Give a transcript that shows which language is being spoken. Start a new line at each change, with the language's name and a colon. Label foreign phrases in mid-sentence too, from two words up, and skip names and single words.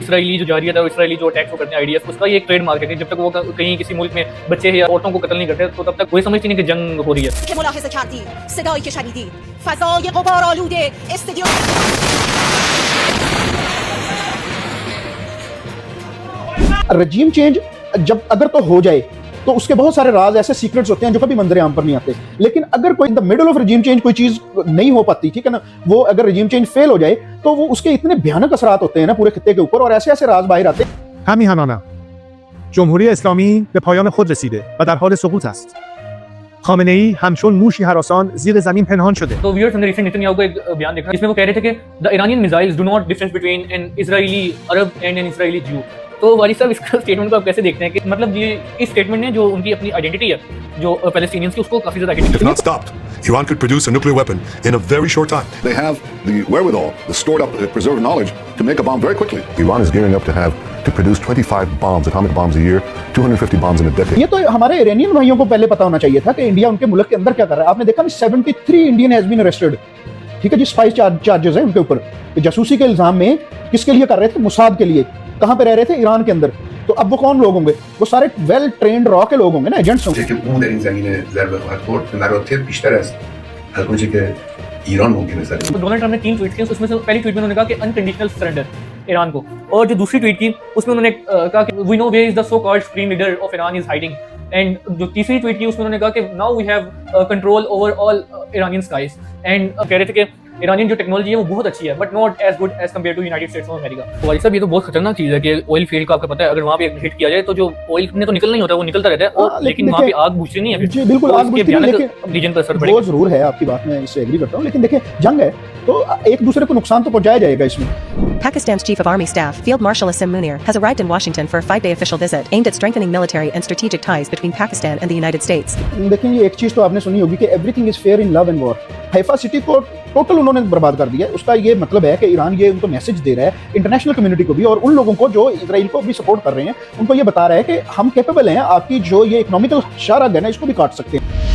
Urdu: اسرائیلی جو جارحیت ہے اور اسرائیلی جو اٹیکس وہ کرتے ہیں آئی ڈی ایف، اس کا یہ ایک ٹریڈ مارک ہے کہ جب تک وہ کہیں کسی ملک میں بچے یا عورتوں کو قتل نہیں کرتے تو تب تک کوئی سمجھتی نہیں کہ جنگ ہو رہی ہے.
Persian: که ملاحظه کردی صدایی که شنیدی فضای غبارآلود استودیو
English: regime change
Urdu: جب اگر تو ہو جائے تو اس کے بہت سارے راز ایسے سیکرٹس ہوتے ہیں جو کبھی منظر عام پر نہیں آتے. لیکن اگر کوئی
English: in the middle of regime change
Urdu: کوئی چیز نہیں ہو پاتی، ٹھیک ہے نا، وہ اگر
English: regime change
Urdu: فیل ہو جائے تو وہ اس کے اتنے بھیانک اثرات ہوتے ہیں نا پورے خطے کے اوپر، اور ایسے ایسے راز باہر آتے ہیں.
Persian: هم میهنانم جمهوری اسلامی به پایان خود رسیده و در حال سقوط است. خامنه ای همچون موشی هراسان زیر زمین پنهان شده.
Urdu: تو ویورز ہم نے ریسنٹ نیتن یاہو کا ایک بیان دیکھا جس میں وہ کہہ رہے تھے کہ
English: The Iranian missiles do not difference between an Israeli Arab and an Israeli Jew.
Urdu: تو وارث صاحب اس کا اسٹیٹمنٹ کو آپ کیسے دیکھتے ہیں کہ مطلب یہ اس اسٹیٹمنٹ نے جو ان کی اپنی آئیڈینٹیٹی ہے جو پیلسٹینینز کی اس کو کافی زیادہ
English: If not stopped, Iran could produce a nuclear weapon in a very short time. They have the wherewithal, the stored up, preserved knowledge to make a bomb very quickly. Iran is gearing up to produce 25 bombs, atomic bombs a year, 250 bombs in a decade.
Urdu: یہ تو ہمارے ایرانین بھائیوں کو پہلے پتہ ہونا چاہیے تھا کہ انڈیا ان کے ملک کے اندر کیا کر رہا ہے. آپ نے دیکھا
English: 73 Indian has been arrested,
Urdu: ٹھیک ہے جی,
English: spy charges
Urdu: ہے ان کے اوپر، جاسوسی کے الزام میں کس کے لیے کر رہے تھے، موساد کے لیے. کہاں پہ رہ رہے تھے، ایران کے اندر۔ تو اب وہ کون لوگ ہوں گے، وہ سارے
English: well trained
Urdu: را کے لوگ ہوں گے نا، ایجنٹس ہوں گے.
Persian: که اون در این زمینه ضربه خواهد خورد به مراتب بیشتر است از اونچه که ایران ممکنه ضربه
Urdu: تو ڈونلڈ ٹرمپ نے 3 ٹویٹ کیے، اس میں سے پہلی ٹویٹ میں انہوں نے کہا کہ
English: unconditional surrender
Urdu: ایران کو، اور جو دوسری ٹویٹ کی اس میں انہوں نے کہا کہ
English: we know where is the so called Supreme Leader of Iran is hiding, and
Urdu: جو تیسری ٹویٹ کی اس میں انہوں نے کہا کہ
English: now we have control over all Iranian skies, and
Urdu: کہہ رہے تھے کہ ایرانین جو ٹیکنالوجی ہے وہ بہت اچھی ہے
English: but not as good as compare to United States of America.
Urdu: تو بھائی صاحب یہ تو بہت خطرناک چیز ہے کہ
English: oil field
Urdu: کا آپ کو پتہ ہے اگر وہاں پہ ہٹ کیا جائے تو جو آئل نے تو نکلنا ہی ہوتا ہے وہ نکلتا رہتا ہے، اور لیکن وہاں پہ آگ بجھتی نہیں ہے. جی بالکل، آگ بجھتی نہیں، لیکن ریجن پر اثر वो पड़ेगा। ضرور ہے، آپ کی بات میں اس سے ایگری کرتا ہوں، لیکن دیکھیے جنگ ہے تو ایک دوسرے کو نقصان تو پہنچایا جائے گا اس میں.
English: Pakistan's Chief of Army Staff, Field Marshal Asim Munir, has arrived in Washington for a 5-day official visit aimed at strengthening military and strategic ties between Pakistan and the United States.
Urdu: دیکھیے یہ ایک چیز تو آپ نے سنی ہوگی کہ
English: Everything is fair in love and war.
Urdu: حیفا سٹی کو ٹوٹل انہوں نے برباد کر دیا ہے۔ اس کا یہ مطلب ہے کہ ایران یہ ان کو میسج دے رہا ہے
English: international community
Urdu: کو بھی اور ان لوگوں کو جو اسرائیل کو بھی سپورٹ کر رہے ہیں، ان کو یہ بتا رہا ہے کہ ہم کیپیبل ہیں، آپ کی جو یہ اکنامیکل شہ رگ ہے نا اس کو بھی کاٹ سکتے ہیں.